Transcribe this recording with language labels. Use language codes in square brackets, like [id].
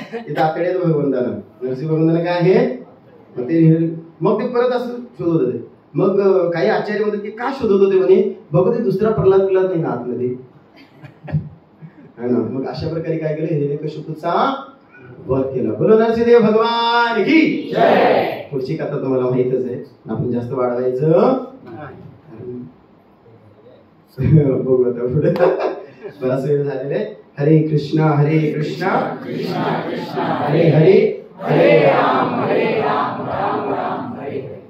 [mr] इथं आतडे येतो भगवंताला. नरसिंह भगवंताला काय आहे? मग ते परत असं शोधत होते. मग काही आचार्य म्हणतात की का शोधत होते म्हणे, बघू ते दुसरा प्रल्हाद नाही ना आतमध्ये. मग अशा प्रकारे काय केलं, हिरण्यकशिपूचा वध केला. [hi] बोलो नरसिंहदेव भगवान की जय. [mr] पुढची कथा तुम्हाला माहितच आहे, आपण जास्त वाढवायचं बघू आता पुढे. बराच वेळ झालेला आहे. [sa] हरे कृष्णा हरे कृष्णा हरे हरे हरे राम राम राम हरे.